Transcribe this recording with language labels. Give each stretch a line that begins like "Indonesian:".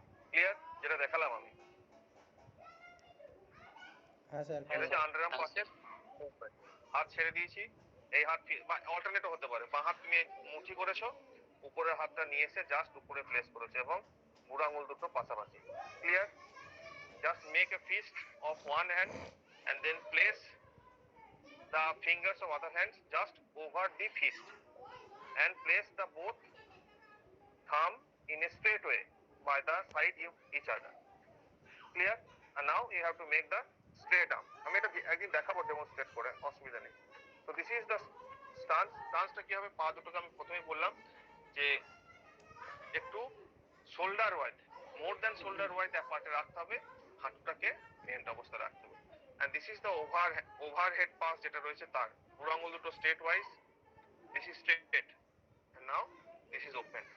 Bangla: Clear? যেটা দেখালাম আমি, হ্যাঁ স্যার। এটা হচ্ছে আন্ডারআর্ম পাসের মুভমেন্ট। হাত ছেড়ে দিয়েছি, এই হাত বা অল্টারনেটও হতে পারে, বা হাত তুমি মুঠি করেছো, উপরের হাতটা নিয়ে এসে জাস্ট উপরে প্লেস করেছো এবং বুড়ো আঙুল দুটো পাশাপাশি। Clear?
English: Just make a fist of one hand and then place the fingers of other hands just over the fist and place the both thumb in a straight way by the side of each other. Clear? And now you have to make the straight arm.
Bangla: আমি এটা একদিন দেখাবো demonstrate করে, অসুবিধা নেই।
English: So this is the stance.
Bangla: স্টান্সটা কি হবে? পা দুটোকে আমি প্রথমেই বললাম যে একটু shoulder wide, more than shoulder wide অ্যাপার্টে রাখতে হবে, হাঁটুটাকে বেন্ট অবস্থায় রাখতে হবে।
English: and this is the overhead pass
Bangla: যেটা রয়েছে তার। বুড়ো আঙুল দুটো straight wise,
English: This is straight, and now this is open.